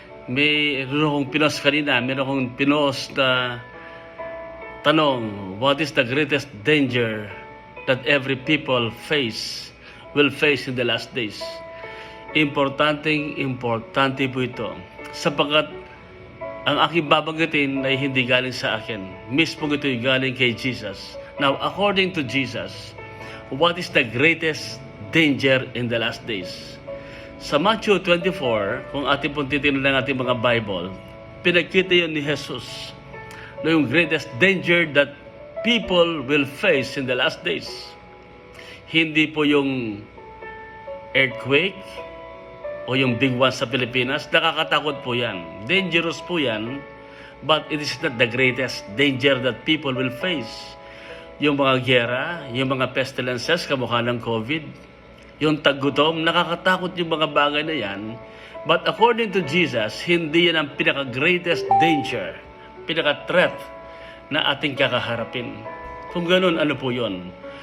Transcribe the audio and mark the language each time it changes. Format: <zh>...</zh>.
<tl>Meron akong pinost kanina, meron akong pinost na tanong,</tl> <en>what is the greatest danger that every people will face in the last days?</en> <tl>Importante po ito sapagkat ang aking babanggitin ay hindi galing sa akin. Mismo ito ay galing kay Jesus.</tl> <en>Now, according to Jesus, what is the greatest danger in the last days?</en> <tl>Sa Matthew 24, kung ating pong titignan ng ating mga Bible, pinagkita yun ni Jesus na yung</tl> <en>greatest danger that people will face in the last days.</en> <tl>Hindi po yung earthquake o yung big one sa Pilipinas. Nakakatakot po yan.</tl> <en>Dangerous</en> <tl>po yan,</tl> <en>but it is not the greatest danger that people will face.</en> <tl>Yung mga giyera, yung mga pestilences, kamukha ng COVID, yung taggutom, nakakatakot yung mga bagay na yan.</tl> <en>But according to Jesus,</en> <tl>hindi yan ang pinaka-greatest danger, pinaka-threat na ating kakaharapin. Kung ganun, ano po yun?</tl>